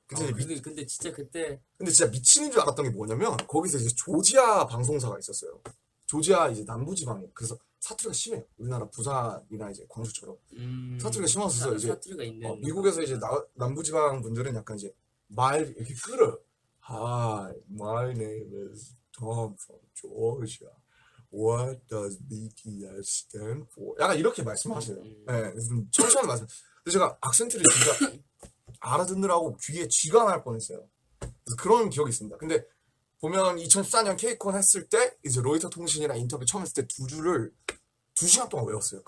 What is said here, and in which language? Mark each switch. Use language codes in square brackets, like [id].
[ko] 근데 진짜 그때 근데 진짜 미치는 줄 알았던 게 뭐냐면 거기서 이제 조지아 방송사가 있었어요. 조지아 이제 남부지방에 그래서 사투리가 심해요. 우리나라 부산이나 이제 광주처럼 사투리가 심어서 이제 사투리가 있는 미국에서 이제 남부지방 분들은 약간 이제 말 이렇게 끌어요. [en] Hi, my name is Tom from Georgia. What does BTS stand for? [ko] 약간 이렇게 말씀하세요. 네, 좀 천천히 말씀. 근데 제가 악센트를 진짜 알아듣느라고 귀에 쥐가 날 뻔했어요. 그래서 그런 기억이 있습니다. 근데 보면 2014년 케이콘 했을 때 이제 로이터 통신이랑 인터뷰 처음 했을 때 두 줄을 2시간 동안 외웠어요.